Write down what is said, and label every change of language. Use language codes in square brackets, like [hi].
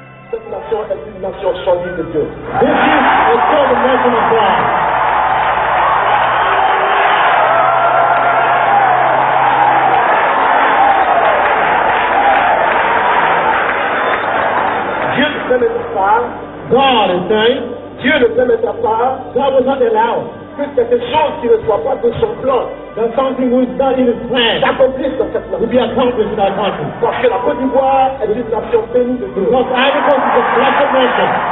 [fr] Cette nation est une nation choisie de Dieu. [en] This is a chosen nation of God. [fr] Dieu ne permettra pas. [en] God is saying, [fr] Dieu ne permettra pas. [en] God will not allow [fr] que quelque chose qui ne soit pas de son plan, [en] that something which is not in his plan, [fr] s'accomplisse dans cette nation. [en] Will be accomplished in our country. [fr] Parce que la Côte d'Ivoire est une nation bénie de Dieu. [en] Because Ivory Coast is a blessed nation.